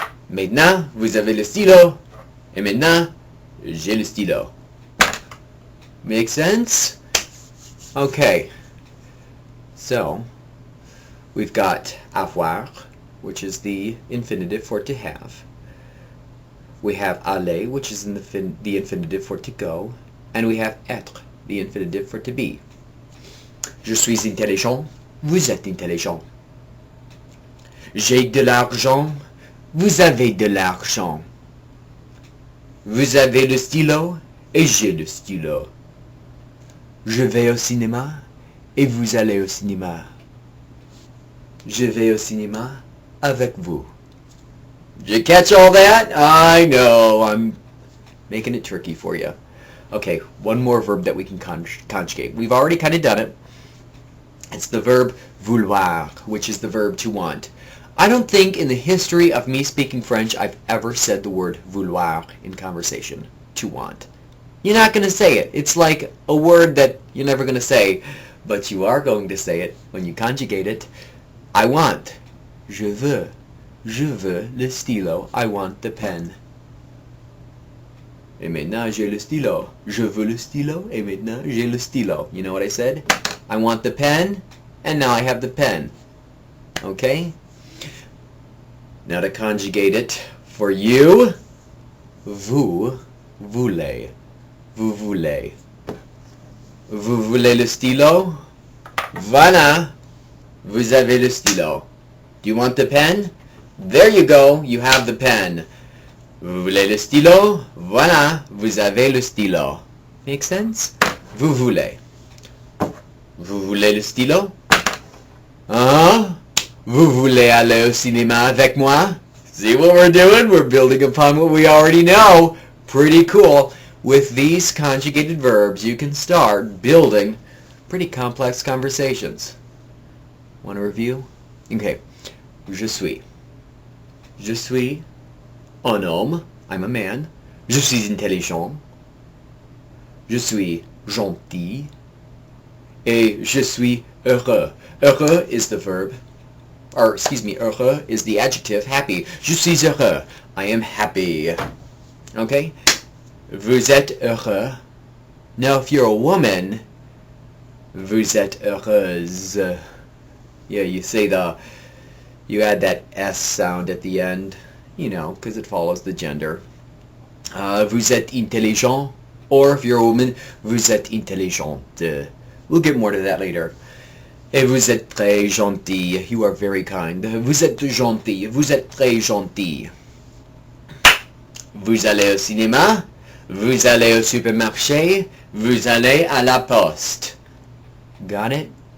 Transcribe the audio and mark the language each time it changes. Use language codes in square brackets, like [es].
[fr] Maintenant, vous avez le stylo. Et maintenant, j'ai le stylo. [en] Make sense? Okay. So, we've got avoir, which is the infinitive for to have. We have aller, which is the infinitive for to go. And we have être, the infinitive for to be. [fr] Je suis intelligent. Vous êtes intelligent. J'ai de l'argent. Vous avez de l'argent. Vous avez le stylo et j'ai le stylo. Je vais au cinéma et vous allez au cinéma. Je vais au cinéma avec vous. [en] Did you catch all that? I know, I'm making it tricky for you. Okay, one more verb that we can conjugate. We've already kind of done it. It's the verb vouloir, which is the verb to want. I don't think in the history of me speaking French I've ever said the word vouloir in conversation. To want. You're not going to say it. It's like a word that you're never going to say, but you are going to say it when you conjugate it. I want. [fr] Je veux. Je veux le stylo. [en] I want the pen. [fr] Et maintenant j'ai le stylo. Je veux le stylo. Et maintenant j'ai le stylo. [en] You know what I said? I want the pen, and now I have the pen. Okay? Now to conjugate it for you, [fr] vous voulez. Vous voulez. Vous voulez le stylo? Voilà. Vous avez le stylo. [en] Do you want the pen? There you go. You have the pen. [fr] Vous voulez le stylo? Voilà. Vous avez le stylo. [en] Make sense? [fr] Vous voulez. Vous voulez le stylo? Hein? Vous voulez aller au cinéma avec moi? [en] See what we're doing? We're building upon what we already know. Pretty cool. With these conjugated verbs, you can start building pretty complex conversations. Want to review? Okay. [fr] Je suis. Je suis un homme. [en] I'm a man. [fr] Je suis intelligent. Je suis gentil. Et je suis heureux. Heureux [en] is the verb. Or, excuse me, heureux is the adjective, happy. [fr] Je suis heureux. [en] I am happy. Okay? [fr] Vous êtes heureux. [en] Now, if you're a woman, [fr] vous êtes heureuse. [en] Yeah, you add that S sound at the end, you know, because it follows the gender. [fr] Vous êtes intelligent. [en] Or, if you're a woman, [fr] vous êtes intelligente. [en] We'll get more to that later. [fr] Et vous êtes très gentil. [en] You are very kind. [fr] Vous êtes gentil. Vous êtes très gentil. Vous allez au cinéma. Vous allez au supermarché. Vous allez à la poste. [en] Got it?